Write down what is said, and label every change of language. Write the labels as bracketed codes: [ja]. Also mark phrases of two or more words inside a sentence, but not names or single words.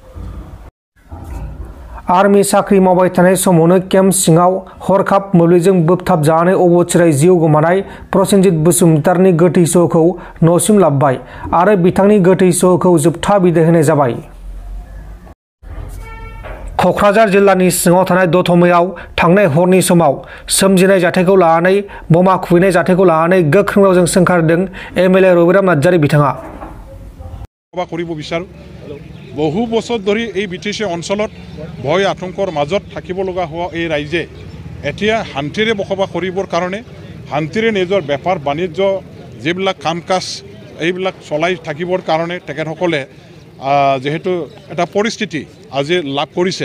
[brx] आर्मी साख्रि मावबाय थानाय समावनो केम्प सिङाव हरखाब मोब्लिबजों बोबथाबजानानै अबथिरायै जिउ गोमानाय प्रसेनजित बसुमतारीनि गोथै सह'खौ न'सिम लाबोबाय आरो बिथांनि गोथै सह'खौ जोबथा बिदाय होनाय जाबाय। क'क्राझार जिल्लानि सिङाव थानाय दतमायाव थांनाय हरनि समाव सोमजिनाय जाथायखौ लानानै बमा खुबैनाय जाथायखौ लानानै गोख्रों रावजों सोंखारिदों एमएलए रबिराम नार्जारी बिथाङा। [as] বহু বছৰ ধৰি এই বিটিচি অঞ্চলত ভয় আতংকৰ মাজত থাকিব লগা হোৱা এই ৰাইজে এতিয়া শান্তিৰে বসবাস কৰিবৰ কাৰণে শান্তিৰে নিজৰ বেপাৰ বাণিজ্য যিবিলাক কাম কাজ এইবিলাক চলাই থাকিবৰ কাৰণে তেখেতসকলে যেহেতু এটা পৰিস্থিতি আজি লাভ কৰিছে,